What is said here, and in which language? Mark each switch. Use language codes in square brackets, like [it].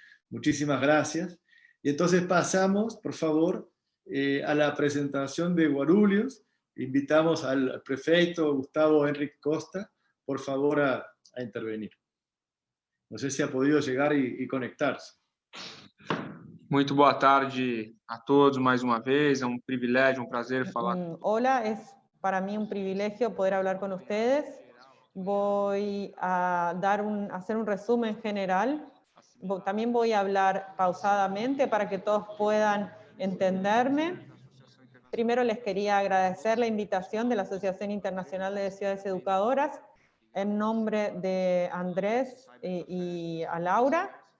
[es] Muchísimas gracias. Y entonces pasamos, por favor, a la presentación de Guarulhos. Invitamos al prefeito Gustavo Henrique Costa, por favor, a intervenir. No sé si ha podido llegar y conectarse. [pt] Muito boa tarde a todos mais uma vez. É um privilégio, um prazer falar. [es] Hola, es para mí un privilegio poder hablar con ustedes. Voy a hacer un resumen general. También voy a hablar pausadamente para que todos puedan entenderme. Primero les quería agradecer la invitación de la Asociación Internacional de Ciudades Educadoras en nombre de Andrés y a Laura.